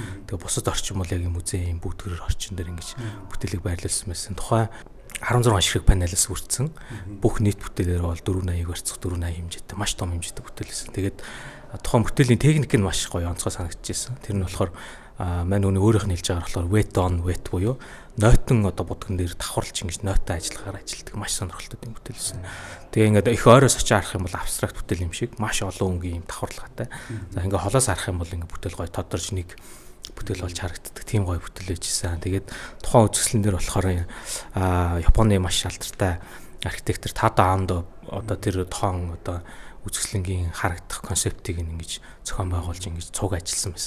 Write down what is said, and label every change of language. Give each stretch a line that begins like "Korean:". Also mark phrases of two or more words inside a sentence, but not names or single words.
Mongolian: Тэгээ бусад орчин бол яг музейн бүүтгэрээр орчин дээр ингэж бүтээлийг байрлуулсан байсан. Тухайн 16 ширхэг панелээс бүрдсэн. Бүх нийт бүтээлээр бол 480 барьцах 480 хэмжээтэй маш том хэмжээтэй бүтээл байсан. Тэгээд тухайн бүтээлийн техник нь маш гоё онцгой санагдчихсэн. Тэр нь болохоор манай үний өөрийнх нь хэлж байгаа болохоор
English: wet on wet
Mongolian: буюу нойтон одоо будган дээр давхарлж ингэж нойтой ажиллахаар ажилтдаг маш сонирхолтой юм бүтээл байсан. Тэгээ ингээд их ойроос очиж харах юм бол абстракт бүтээл юм шиг маш олон өнгийн юм давхарлагатай. За ингээд холоос харах юм бол ингээд бүтээл гоё тодорч нэг бүтээл болж харагддаг. Тийм гоё бүтээл байжсэн. Тэгээд тухайн үзэсгэлэн дээр болохоор Японы маш шалдартай архитектор Тадо Андо одоо тэр тоон одоо үзэсгэлэнгийн харагдах концептыг ингэж зохион байгуулж ингэж цуг ажилласан байсан.